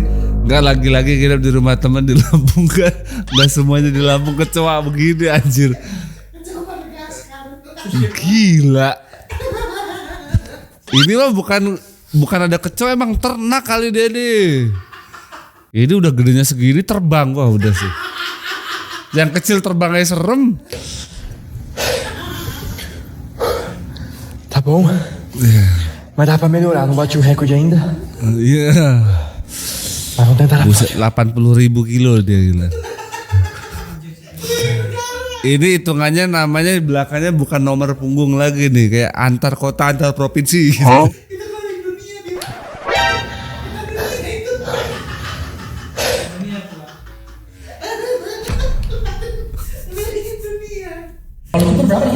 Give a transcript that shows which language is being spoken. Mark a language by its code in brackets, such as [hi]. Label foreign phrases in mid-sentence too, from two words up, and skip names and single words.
[id] Enggak lagi-lagi nginep di rumah teman di Lampung kan. Enggak semuanya di Lampung kecoa begini anjir. Gila. Ini mah bukan ada kecoa, emang ternak kali dia nih. Ini udah gedenya segini terbang, wah udah sih. Yang kecil terbang aja serem. [pt] Tá bom? Mas dá pra melhorar, não bate o recorde ainda? [id] Iya. [pt] Mas vamos tentar. [id] Buset 80.000 kilo dia gila. Ini hitungannya namanya di belakangnya bukan nomor punggung lagi nih, kayak antar kota antar provinsi. Gitu. Kalau umur berapa dia?